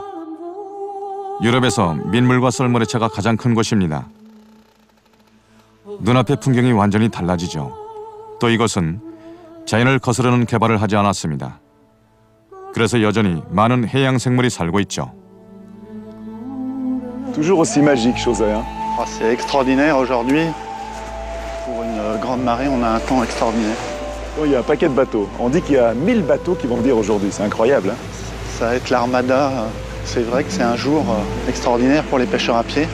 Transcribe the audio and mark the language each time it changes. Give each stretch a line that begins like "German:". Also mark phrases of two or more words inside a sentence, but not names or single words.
Korean: 유럽에서 민물과 썰물의 차가 가장 큰 곳입니다. 눈앞의 풍경이 완전히 달라지죠. 또 이것은 자연을 거스르는 개발을 하지 않았습니다. 그래서 여전히 많은 해양 생물이 살고 있죠.
French: Toujours aussi magique, Chausey. C'est extraordinaire aujourd'hui. Pour une grande marée, on a un temps extraordinaire. Bon, il y a un paquet de bateaux. On dit qu'il y a 1000 bateaux qui vont venir aujourd'hui. C'est incroyable. Ça va être l'armada. C'est vrai que c'est un jour extraordinaire pour les pêcheurs à pied.